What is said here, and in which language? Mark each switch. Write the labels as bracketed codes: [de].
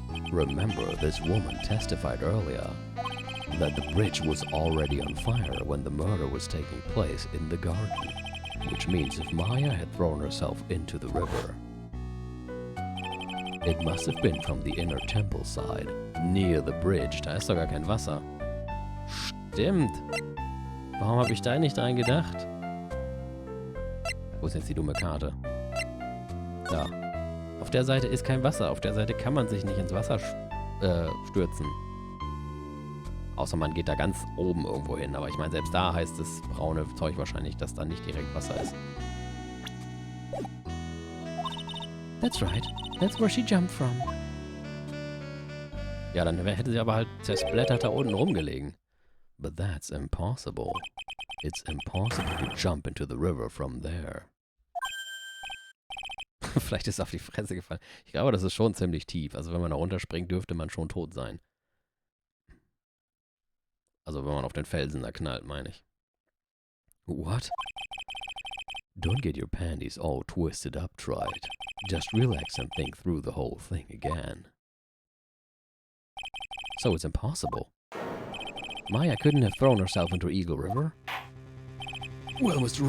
[en] Remember, this woman testified earlier that the bridge was already on fire when the murder was taking place in the garden, which means if Maya had thrown herself into the river, it must have been from the inner temple side, near the bridge. [de] Da ist doch gar kein Wasser. Stimmt. Warum habe ich da nicht dran gedacht? Wo ist jetzt die dumme Karte? Da. Auf der Seite ist kein Wasser. Auf der Seite kann man sich nicht ins Wasser stürzen. Außer man geht da ganz oben irgendwo hin. Aber ich meine, selbst da heißt das braune Zeug wahrscheinlich, dass da nicht direkt Wasser ist. [en] That's right. That's where she jumped from. [de] Ja, dann hätte sie aber halt zersplittert da unten rumgelegen. [en] But that's impossible. It's impossible to jump into the river from there. [de] Vielleicht ist es auf die Fresse gefallen. Ich glaube, das ist schon ziemlich tief. Also wenn man da runterspringt, dürfte man schon tot sein. Also wenn man auf den Felsen da knallt, meine ich. [en] What? Don't get your panties all twisted up, try it. Just relax and think through the whole thing again. So it's impossible. Maya couldn't have thrown herself into Eagle River? Well, Mr.